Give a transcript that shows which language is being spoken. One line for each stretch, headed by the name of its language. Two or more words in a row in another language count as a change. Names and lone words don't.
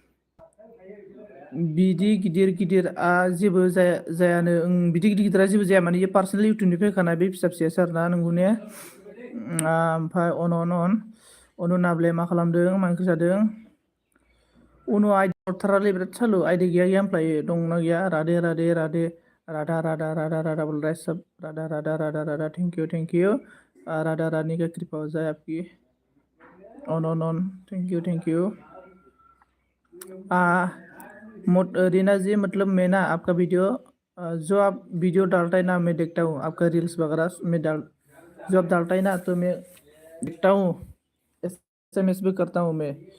Bodo: बिदि गिदिरा जेबो जायानो बिदि गिदिरा जेबो जाया माने पार्सनेल इउटुबनिफ्राय फैखानाय बे फिसा फिसायासो आरो ना नंगौ ने ओमफ्राय अनु नाब्ले मा खालामदों मा ओंख्रि जादों उनु आइदि हरथारालै बिराद सालु आइदि गैया होनफ्लायो दंना गैया
Hindi: राधे राधा बोल रहा है सब राधा
English: thank you
Hindi: राधा रानी का कृपा हो जाए आपकी
Bodo: ऑन
English: thank you
Hindi: रीना जी मतलब मैं ना आपका वीडियो जो आप वीडियो डालता है ना मैं देखता हूँ आपका रील्स वगैरह जो आप डालता है ना तो मैं देखता हूँ एसएमएस भी करता हूँ मैं